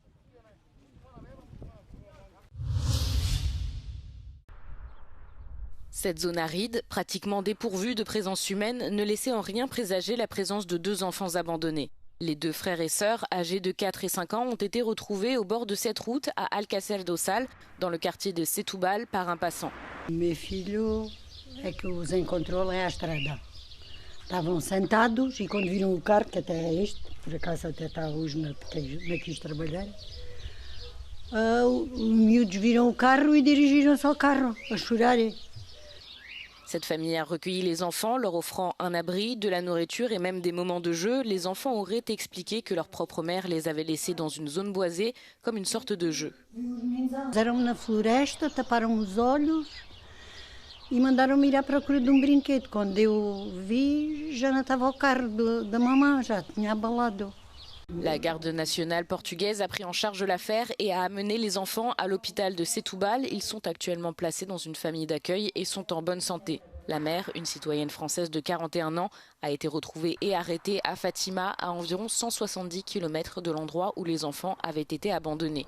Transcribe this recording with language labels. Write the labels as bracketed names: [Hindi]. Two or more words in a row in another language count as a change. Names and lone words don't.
[French] Cette zone aride, pratiquement dépourvue de présence humaine, ne laissait en rien présager la présence de 2 enfants abandonnés. Les 2 frères et sœurs, âgés de 4 et 5 ans, ont été retrouvés au bord de cette route à Alcacer do Sal, dans le quartier de Setúbal, par un passant. [Portuguese] Meu filho é que os encontrou lá à estrada. Estavam sentados e quando viram o carro, que até é este, por acaso até está hoje na quis trabalhar, os miúdos viram o carro e dirigiram-se ao carro, a chorarem. [French] Cette famille a recueilli les enfants, leur offrant un abri, de la nourriture et même des moments de jeu. Les enfants auraient expliqué que leur propre mère les avait laissés dans une zone boisée, comme une sorte de jeu. [Portuguese] Eram na floresta, taparam os olhos e mandaram-me ir à procura de brinquedo. Quando eu vi, já não estava o carro da mamã, já tinha abalado. [French] La garde nationale portugaise a pris en charge l'affaire et a amené les enfants à l'hôpital de Setúbal. Ils sont actuellement placés dans une famille d'accueil et sont en bonne santé. La mère, une citoyenne française de 41 ans, a été retrouvée et arrêtée à Fatima, à environ 170 km de l'endroit où les enfants avaient été abandonnés.